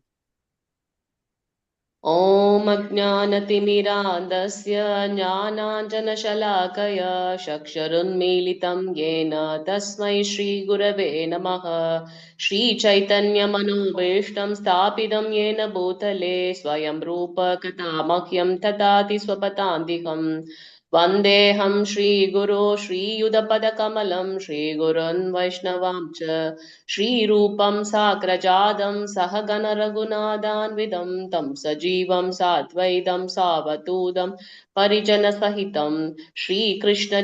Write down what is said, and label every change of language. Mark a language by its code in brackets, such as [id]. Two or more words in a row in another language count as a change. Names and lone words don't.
[sa] ओम् अज्ञानतिमिरान्धस्य ज्ञानाञ्जनशलाकया चक्षुरुन्मीलितं येन तस्मै श्री गुरवे नमः. श्री चैतन्य मनोभीष्टं स्थापितं येन भूतले स्वयं रूप कदा मह्यं ददाति स्वपदान्तिकम् वन्देऽहं श्रीगुरो श्रीयुतपदकमलं श्रीगुरुन् वैष्णवां च श्रीरूपं साग्रजातं सहगण रघुनाथान्वितं तं सजीवं साद्वैतं सावधूतं परिजनसहितं श्रीकृष्ण